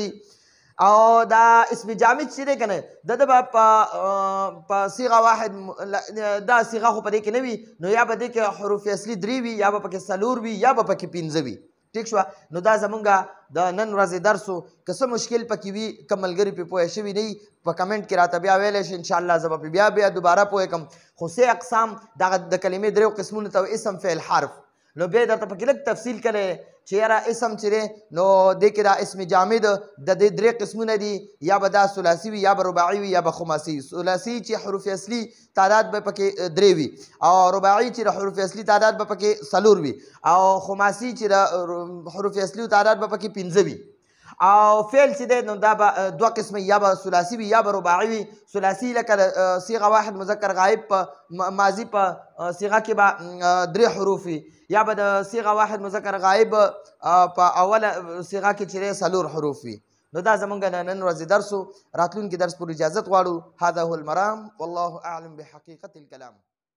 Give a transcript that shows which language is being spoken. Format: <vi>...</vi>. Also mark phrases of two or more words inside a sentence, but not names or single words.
<ps>او دا اسم جامد چې دی که نه د ده به په صیغه واحد دا صیغه خو په دې کې نه وي، نو یا به دې کې حروف اصلي درې وي، یا به پکې څلور وي، یا به پکې 15 وي. ټیک شوه. نو دا زمونږ د نن ورځې درس و. که څه مشکل پکې وي که ملګري پرې پوه شوي نه وي په کمنټ کې راته بیا ویلی شي، انشاءالله زه به بیا دوباره پوه کړم. خو سه اقسام دغه د کلمې درېو قسمونو ته اسم فعل حرف. نو بیا درته پکې لږ تفصیل کړی چې یاره اسم چې دی نو دې کې دا اسم جامد د دې درې قسمونه دي، یا به دا ثلاثي وي یا به رباعي وي یا به خماسي. ثلاثي چې حروف اصلي تعداد به پکې درې وي، او رباعي چې د حروف اصلي تعداد به پکې څلور وي، او خماسي چې د حروف اصلي تعداد به پکې 15 وي. او فعل چې دی نو دا به دوه قسمه، یا به ثلاثي وي یا به رباعي وي. ثلاثي لکه صيغه واحد مذکر غایب په ماضي په صيغه کې به درې حروف وي، یا به د صيغه واحد مذکر غایب په اوله صيغه کې چې څلور حروف وي. نو دا زمونږ د نن ورځې درس و. راتلونکي درس پورې اجازت غواړو.</ps> <ar>هذا هو المرام والله اعلم بحقیقت الکلام.</ar>